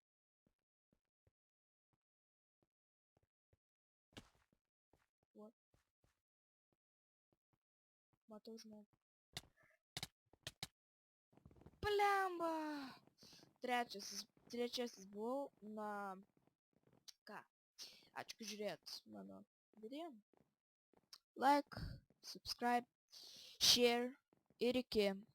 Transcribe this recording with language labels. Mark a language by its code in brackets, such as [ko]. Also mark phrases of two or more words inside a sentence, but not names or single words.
[en] What? [lt] Matau žmogų. Blemba! Trečiasis buvau. Na... Ką? Ačiū, kad žiūrėjot mano video. [en] Like, subscribe, share [lt] ir iki.